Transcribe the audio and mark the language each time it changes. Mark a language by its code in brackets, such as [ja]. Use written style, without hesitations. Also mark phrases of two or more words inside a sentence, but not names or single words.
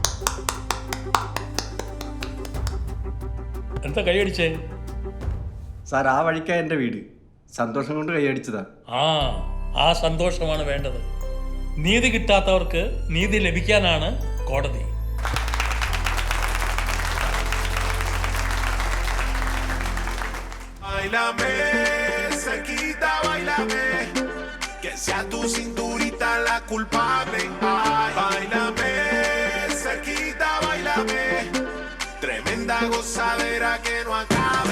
[ml] എന്താ കൈയടിച്ചേ? സാർ, ആ വഴിക്കാ എൻ്റെ വീട്. സന്തോഷം കൊണ്ട് കൈയടിച്ചതാ. ആ സന്തോഷമാണ് വേണ്ടത്. നീതി കിട്ടാത്തവർക്ക് നീതി ലഭിക്കാനാണ് കോടതി. [es] Báilame, cerquita, báilame, que sea tu cinturita la culpable. Ay, báilame, cerquita, báilame, tremenda gozadera que no acabe.